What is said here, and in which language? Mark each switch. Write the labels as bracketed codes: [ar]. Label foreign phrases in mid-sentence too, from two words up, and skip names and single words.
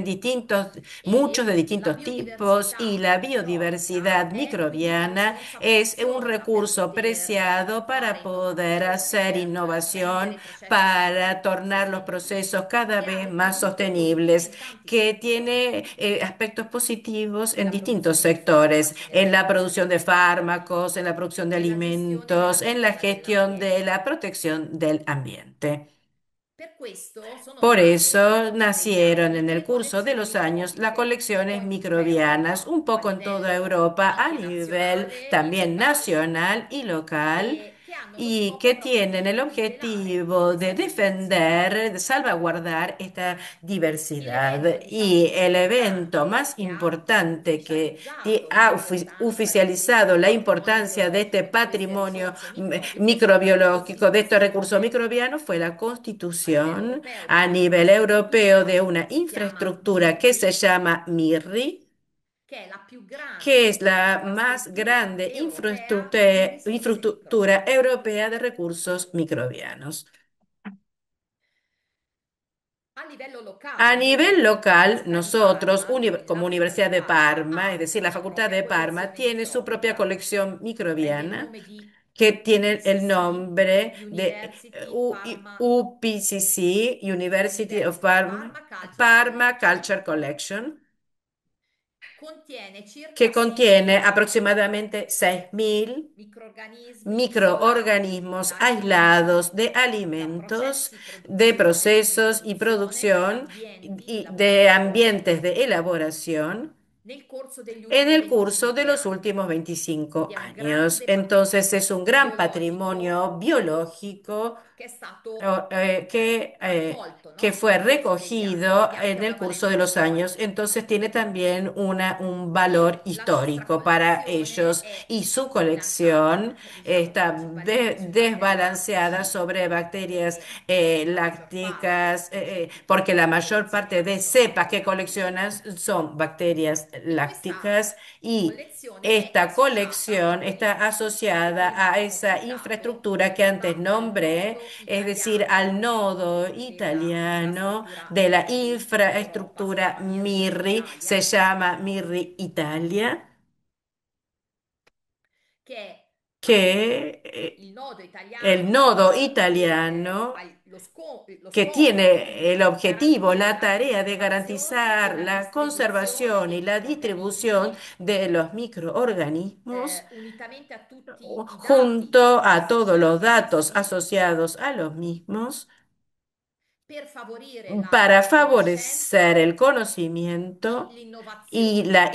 [it] diversi [es] distintos, muchos de [it] e la [es] distintos tipos, y [it] biodiversità la microbica [es] biodiversidad [it] è quindi la [es] microbiana [it] risorsa [es] es un [it] preziosa per [es] recurso [it] poter [es] preciado [it] fare [es] para poder [it] innovazione, [es] hacer [it] per rendere [es] innovación, [it] i processi [es] para [it] sempre più [es] tornar los [it] sostenibili. [es] procesos cada [it] E ha [es] vez más [it] avuto evoluzione [es] sostenibles, [it] in tanti [es] que [it] settori, [es] tiene aspectos positivos en [it] nella [es] distintos [it] produzione di [es] sectores, [it] farmaci, nella [es] en la [it] produzione [es] producción [it] di [es] de [it] alimenti, [es] fármacos, en la producción de [it] nella gestione della [es] alimentos, en la [it] tutela [es] gestión de la [it] dell'ambiente. [es] protección del ambiente. [it] Per questo sono [es] Por [it] nate nel [es] eso [it] corso degli [es] nacieron [it] anni [es] en el [it] le [es] curso de [it] collezioni [es] los años las [it] microbiche, un po' [es] colecciones [it] in tutta [es] microbianas, [it] Europa, [es] un [it] a [es] poco en toda [it] livello [es] Europa, a [it] anche [es] nivel [it] nazionale e [es] también [it] locale, [es] nacional y local, [it] e che hanno lo [es] y [it] scopo [es] que [it] proprio [es] tienen el [it] di tutelare [es] objetivo de [it] questa biodiversità. [es] defender, de salvaguardar esta diversidad. [it] L'evento, diciamo, [es] Y [it] più [es] el evento [it] importante [es] más [it] che ha [es] importante que [it] ufficializzato [es] ha [it] l'importanza di [es] oficializado [it] questi [es] la [it] patrimonio [es] importancia de este [it] biologico, di queste [es] patrimonio [it] risorse microbiche, è la [es] microbiológico, de estos recursos [it] costituzione [es] microbianos, fue la [it] a livello [es] constitución [it] europeo di [es] a nivel europeo de [it] un'infrastruttura [es] una [it] che si chiama [es] infraestructura que se [it] MIRRI, [es] llama MIRRI, [it] che è la più [es] que [it] grande [es] es la más [it] infrastruttura [es] grande [it] europea di risorse [es] infraestructura [it] microbiche. [es] europea de recursos microbianos. [it] A livello [es] A [it] locale, [es] nivel [it] noi, [es] local, [it] Università di [es] nosotros, [it] Parma, [es] como [it] l'Università di [es] Universidad de [it] Parma [es] Parma, es [it] ha [es] decir, la [it] una [es] Facultad [it] propria [es] de Parma, [it] collezione [es] tiene su propia [it] microbica, [es] colección [it] prende il [es] microbiana [it] nome di [es] que tiene el [it] UPCC, [es] nombre de [it] University Parma, [es] UPCC, University of [it] University [es] Parma, [it] Parma Culture [es] Parma [it] Collection, [es] Culture Collection, [it] contiene circa [es] que contiene [it] 6.000 [es] aproximadamente 6.000 [it] microrganismi isolati [es] microorganismos [it] da [es] aislados [it] alimenti, [es] de [it] da [es] alimentos, [it] processi [es] de [it] di [es] procesos y [it] produzione, da [es] producción [it] ambienti di [es] y de [it] lavorazione [es] ambientes de elaboración [it] nel corso degli [es] en [it] ultimi [es] el curso de [it] 25 [es] los [it] anni. [es] últimos [it] Quindi [es] 25 [it] è un [es] años. [it] grande [es] Entonces es un [it] patrimonio [es] gran [it] biologico [es] patrimonio biológico [it] che è stato [es] que [it] raccolto, [es] fue [it] nel corso degli anni [es] recogido [it] e anche [es] en el [it] una [es] curso [it] valenza [es] de los años, [it] storica. [es] entonces tiene también un valor [it] E la nostra [es] histórico para [it] collezione [es] ellos, [it] è [es] y su [it] bilanciata, [es] colección [it] diciamo, [es] está [it] principalmente sui batteri [es] desbalanceada [it] lattici, [es] sobre bacterias [it] perché la maggior parte [es] lácticas, [it] di [es] porque [it] quelle [es] la [it] che [es] mayor parte [it] collezioniamo [es] de [it] sono [es] cepas que [it] batteri lattici. [es] coleccionas son bacterias [it] E questa [es] lácticas, y [it] collezione è [es] esta [it] associata a [es] colección está [it] quell'infrastruttura che [es] asociada [it] prima [es] a [it] ho [es] esa [it] citato, [es] infraestructura que antes [it] chiamata il [es] nombré, [it] nodo [es] es decir, al [it] italiano [es] nodo [it] della [es] italiano [it] infrastruttura [es] de la [it] MIRRI in Europa, si [es] infraestructura [it] chiama MIRRI [es] MIRRI, se [it] Italia, [es] llama MIRRI Italia, [it] che è [es] que [it] appunto il nodo [es] el [it] italiano [es] nodo [it] che [es] italiano [it] ha lo [es] que [it] scopo [es] tiene el [it] di [es] objetivo, la [it] garantire la [es] tarea de [it] conservazione e [es] garantizar [it] la [es] la [it] distribuzione [es] conservación [it] dei [es] y la distribución [it] microrganismi [es] de los microorganismos [it] unitamente a tutti i dati [es] junto a todos los [it] associati ad [es] datos [it] essi [es] asociados a los mismos [it] per favorire la [es] para favorecer [it] conoscenza [es] el [it] e [es] conocimiento y la